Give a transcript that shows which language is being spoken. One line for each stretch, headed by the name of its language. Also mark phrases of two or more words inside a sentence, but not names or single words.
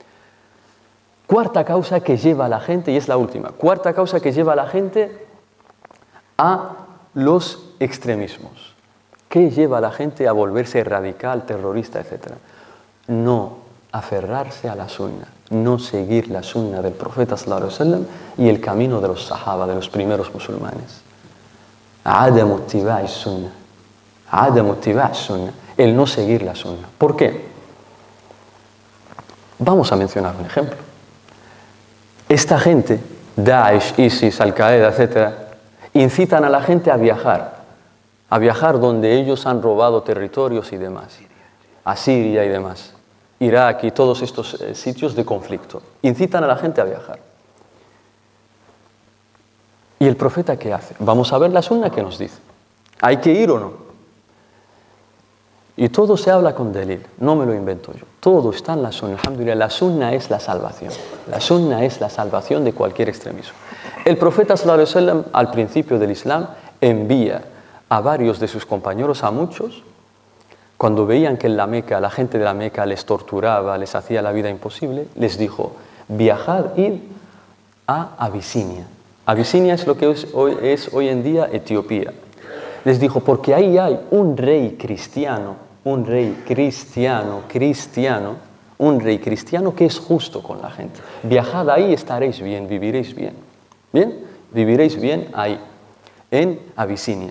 Spanish: Cuarta causa que lleva a la gente, y es la última, cuarta causa que lleva a la gente a los extremismos. ¿Qué lleva a la gente a volverse radical, terrorista, etcétera? No aferrarse a la sunna, no seguir la sunna del profeta
Arabic: صلى الله عليه وسلم
Spanish: y el camino de los sahaba, de los primeros musulmanes.
Arabic: عدم اتباع السنة. عدم اتباع السنة.
Spanish: El no seguir la sunna. ¿Por qué? Vamos a mencionar un ejemplo. Esta gente, Daesh, ISIS, Al-Qaeda, etcétera, incitan a la gente a viajar donde ellos han robado territorios y demás, a Siria y demás, Irak y todos estos sitios de conflicto. Incitan a la gente a viajar. ¿Y el profeta qué hace? Vamos a ver la sunna que nos dice. ¿Hay que ir o no? Y todo se habla con delil, no me lo invento yo. Todo está en la sunna. Alhamdulillah, la sunna es la salvación. La sunna es la salvación de cualquier extremismo. El profeta
Arabic: صلى الله عليه وسلم
Spanish: al principio del Islam envía a varios de sus compañeros, a muchos, cuando veían que en la Meca, la gente de la Meca les torturaba, les hacía la vida imposible, les dijo, viajad, id a Abisinia. Abisinia es lo que es hoy en día Etiopía. Les dijo, porque ahí hay un rey cristiano, un rey cristiano que es justo con la gente. Viajad ahí y estaréis bien, viviréis bien. ¿Bien? Viviréis bien ahí, en Abisinia.